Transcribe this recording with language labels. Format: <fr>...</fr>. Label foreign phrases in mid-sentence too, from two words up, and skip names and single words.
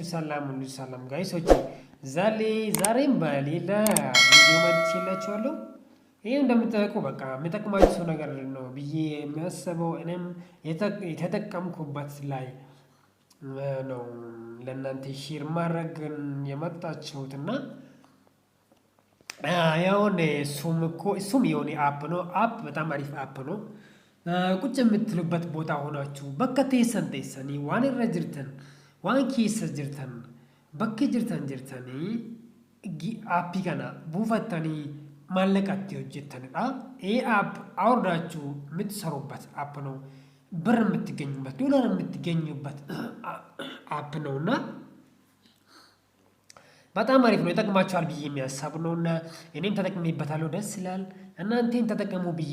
<am>ሰላም ጋይሶች፣ ዛሬም በሌላ ቪዲዮ መጥቼላችኋለሁ። ይሄ እንደምታውቁ በቃ የሚጠቅማችሁ ነገር ነው ብዬ የሚያስበው እኔም የተጠቀምኩበት ላይ ነው ለእናንተ ሼር ማድረግ የመጣችሁትና የሆነ እሱም የሆነ አፕ ነው። በጣም አሪፍ አፕ ነው። ቁጭ የምትሉበት ቦታ ሆናችሁ በከ</am> <om>teessanii waan irra jirtan waan keessa jirtan bakki jirtanii aappii kana buufattanii maallaqatti hojjettanidha.</om> <am>ይህ አፕ አውርዳችሁ የምትሰሩበት አፕ ነው። ብር የምትገኙበት ዶላር የምትገኙበት አፕ ነውና በጣም አሪፍ ነው። ይጠቅማችኋል ብዬ የሚያሳብ ነውና እኔም ተጠቅሜበታለሁ። ደስ ይላል። እናንተም ተጠቀሙ ብዬ</am>